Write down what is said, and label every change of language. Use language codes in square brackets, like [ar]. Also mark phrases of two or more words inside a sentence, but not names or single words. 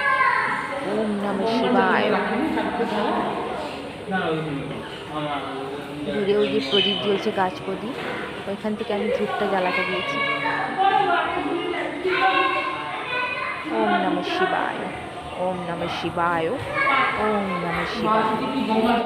[sa] ওম নমঃ শিবায়। [bn] দূরে ওই যে প্রদীপ জ্বলছে, গাছ প্রদীপ, ওইখান থেকে আমি ধূপটা জ্বালাতে দিয়েছি। [sa] ওম নমঃ শিবায়, ওম নমঃ শিবায়, ওম নমঃ শিবায়।